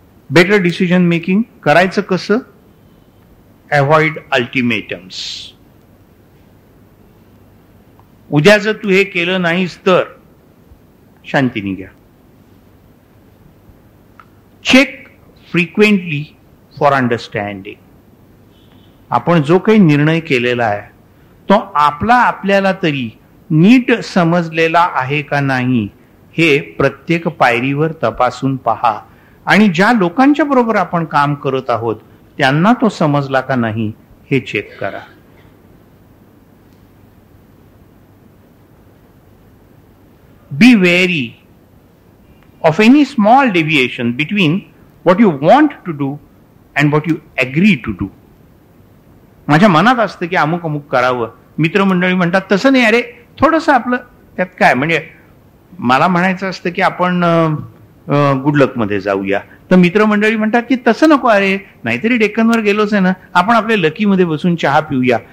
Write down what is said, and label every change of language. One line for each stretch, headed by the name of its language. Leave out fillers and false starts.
English: better decision making
Marathi: करायचं कसं?
English: Avoid ultimatums.
Marathi: उद्या जर तू हे केलं नाहीस तर शांतीने घ्या.
English: Check frequently for understanding.
Marathi: आपण जो काही निर्णय केलेला आहे तो आपल्याला तरी नीट समजलेला आहे का नाही हे प्रत्येक पायरीवर तपासून पहा. आणि ज्या लोकांच्या बरोबर आपण काम करत आहोत त्यांना तो समजला का नाही हे चेक करा.
English: Be wary of any small deviation between what you want to do and what you agree to do.
Marathi: माझ्या मनात असतं की अमुक अमुक करावं, मित्रमंडळी म्हणतात तसं नाही, अरे थोडंसं आपलं त्यात काय, म्हणजे मला म्हणायचं असतं की आपण गुडलक मध्ये जाऊया, तर मित्रमंडळी म्हणतात की तसं नको, अरे नाहीतरी डेक्कनवर गेलोच आहे ना, आपण आपल्या लकीमध्ये बसून चहा पिऊया.